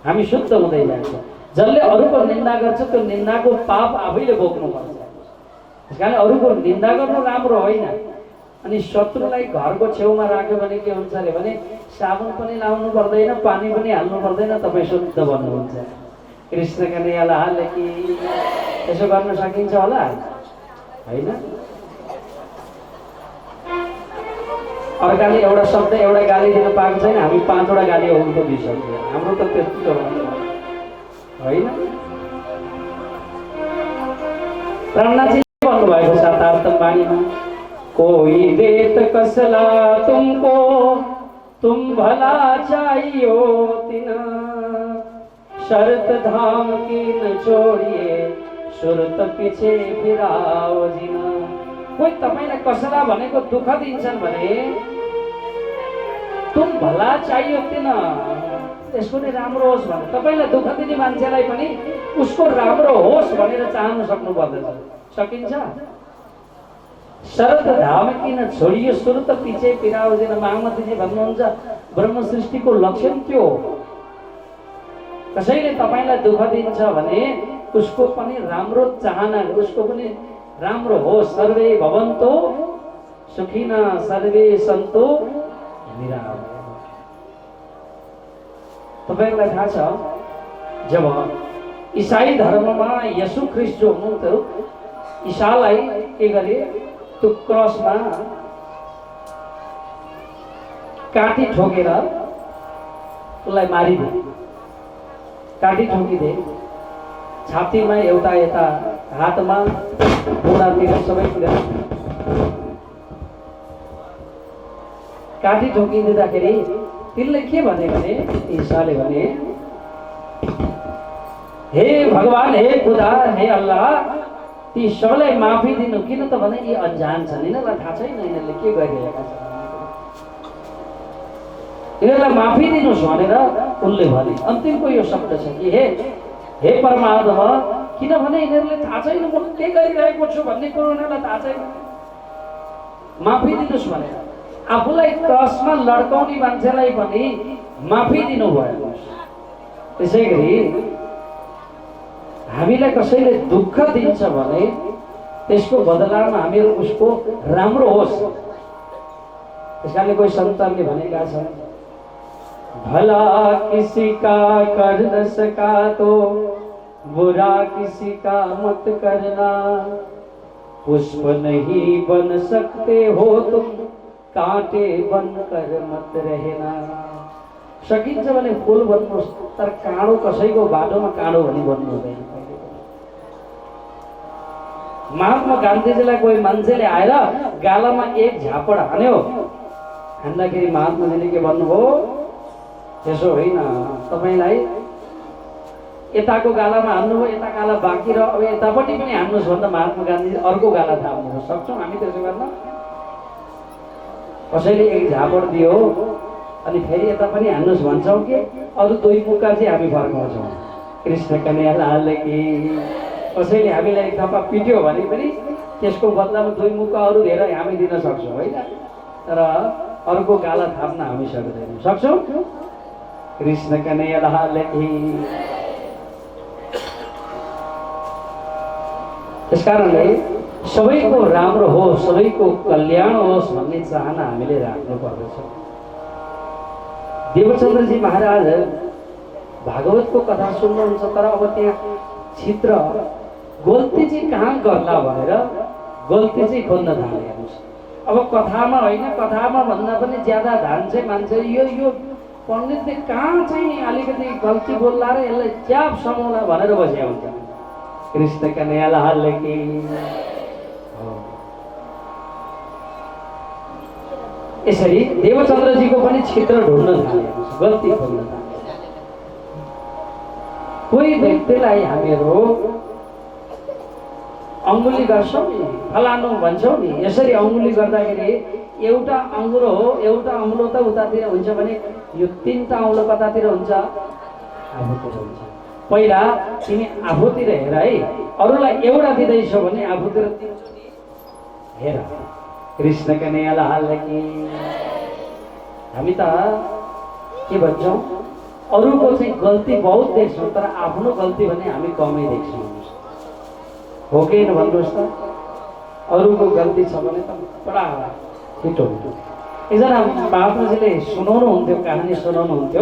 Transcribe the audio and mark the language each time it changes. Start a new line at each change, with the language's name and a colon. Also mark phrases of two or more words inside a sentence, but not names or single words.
Nepali: हामी शुद्ध हुँदै जान्छौँ। जसले अरूको निन्दा गर्छ त्यो निन्दाको पाप आफैले भोग्नुपर्छ। त्यसकारण अरूको निन्दा गर्नु राम्रो होइन। अनि शत्रुलाई घरको छेउमा राख्यो भने के हुन्छ अरे भने, साबुन पनि लाउनु पर्दैन, पानी पनि हाल्नु पर्दैन, तपाईँ शुद्ध बन्नुहुन्छ। कृष्ण कन्हैया लाल कि यसो गर्न सकिन्छ होला, होइन? अर्काले एउटा शब्द एउटा गाली दिन पाएको छैन, हामी 5 वटा गाली हुनुको दिइसक्यो। हाम्रो त त्यस्तो होइन। प्राणनाथजी भन्नुभएको शातार्थ बाणीमा,
Hindi: कोई देत कसला तुमको तुम भला चाहियो तिन, शर्त धाम की न छोड़िए सुरत पीछे फिराओ जिन।
Nepali: कोही तपाईलाई कसला भनेको दुःख दिन्छन् भने
Hindi: तुम भला चाहियो तिन,
Nepali: यसको नि राम्रो होस् भने, तपाईलाई दुःख दिने मान्छेलाई पनि उसको राम्रो होस् भनेर चाहनु सक्नु पर्दछ। सकिन्छ?
Hindi: शरद धाम किन छोडियो सुरत पिछे फिराओ जिन।
Nepali: महामतीजी भन्नुहुन्छ, ब्रह्म सृष्टिको लक्षण त्यो हो। कसैले तपाईलाई दुःख दिन्छ भने उसको पनि राम्रो चाहना, उसको पनि राम्रो होस्।
Sanskrit: सर्वे भवन्तु सुखिनः सर्वे सन्तु निरामयाः।
Nepali: तपाईलाई थाहा छ, जब ईसाई धर्ममा यसु ख्रिस्ट जो हुनुहुन्थ्यो, ईसालाई के गरे, त्यो क्रसमा काटी ठोकेर उसलाई मारिदे, काटी ठोकिदे, छातीमा एउटा यता हातमा बुढातिर सबैतिर काटी ठोकिदिँदाखेरि तिनले के भने ईसाले भने, हे भगवान, हे खुदा, हे अल्लाह, ती सबैलाई माफी दिनु। किन त भने यी अनजान छन्, यिनीहरूलाई थाहा छैन यिनीहरूले के गरिरहेका छन्, यिनीहरूलाई माफी दिनुहोस् भनेर उनले भने। अन्तिमको यो शब्द छ कि हे परमात्मा, किनभने यिनीहरूले थाहा छैन म के गरिरहेको छु भन्ने कुरो यिनीहरूलाई थाहा छैन, माफी दिनुहोस् भनेर आफूलाई क्रसमा लड्काउने मान्छेलाई पनि माफी दिनुभयो। त्यसै गरी हामीलाई कसैले दुःख दिन्छ भने त्यसको बदलामा हामीहरू उसको राम्रो होस्। त्यसकारणले कोही सन्तानले भनेका छन्,
Hindi: भला किसी का कर न सका तो बुरा किसी का मत करना, पुष्प नहीं बन सकते हो तुम, कांटे बनकर मत रहना।
Nepali: सकिन्छ भने फूल बन्नुहोस्, तर काँडो कसैको बाटोमा काँडो भनी बन्नु हुँदैन। महात्मा गान्धीजीलाई कोही मान्छेले आएर गालामा एक झापड हान्यो, हान्दाखेरि महात्माजीले के भन्नुभयो, त्यसो होइन, तपाईलाई यताको गालामा हान्नुभयो, यता गाला बाँकी र अब यतापट्टि पनि हान्नुहोस् भन्दा महात्मा गान्धीले अर्को गाला थाप्नु सक्छौँ हामी त्यसो गर्न? कसैले एक झापड दियो अनि फेरि यता पनि हान्नुहोस् भन्छौँ कि अरू दुई मुक्का चाहिँ हामी फर्काउँछौँ? कृष्ण कन्हैया लाल की। कसैले हामीलाई एक थप्पा पिट्यो भने पनि त्यसको बदलामा दुई मुक्का अरू धेरै हामी दिन सक्छौँ होइन, तर अर्को गाला थाप्न हामी सक्दैनौँ। सक्छौँ? कृष्ण कन्हैया लाल की। त्यसकारणले सबैको राम्रो होस्, सबैको कल्याण होस् भन्ने चाहना हामीले राख्नु पर्दछ। देवचन्द्रजी महाराज भागवतको कथा सुन्नुहुन्छ, तर अब त्यहाँ चित्र गल्ती चाहिँ कहाँ गर्ला भनेर गल्ती चाहिँ खोज्न थाले। अब कथामा होइन, कथामा भन्दा पनि ज्यादा ध्यान चाहिँ मान्छे यो पण्डितले कहाँ चाहिँ अलिकति गल्ती बोल्ला र यसलाई च्याप समाउला भनेर बसेका हुन्छ। कृष्ण कन्हैया लाल की। यसरी देवचन्द्रजीको पनि क्षेत्र ढुल्न थाले, गल्ती खोज्न थाले। कोही व्यक्तिलाई हामीहरू अङ्गुली गर्छौँ नि, फलानु भन्छौँ नि, यसरी अङ्गुली गर्दाखेरि एउटा अङ्गुलो हो, एउटा औँलो त उतातिर हुन्छ भने यो तीनटा औँलो कतातिर हुन्छ? आफूतिर हुन्छ। पहिला तिमी आफूतिर हेर है, अरूलाई एउटा दिँदैछौ भने आफूतिर हेर। कृष्ण कन्हैया लाल की। हामी त के भन्छौँ, अरूको चाहिँ गल्ती बहुत देख्छौँ, तर आफ्नो गल्ती भने हामी कमै देख्छौँ। हो कि भन्नुहोस् त? अरूको गल्ती छ भने त बडा छिटो हुन्छ। एकजना महात्माजीले सुनाउनुहुन्थ्यो, कहानी सुनाउनुहुन्थ्यो।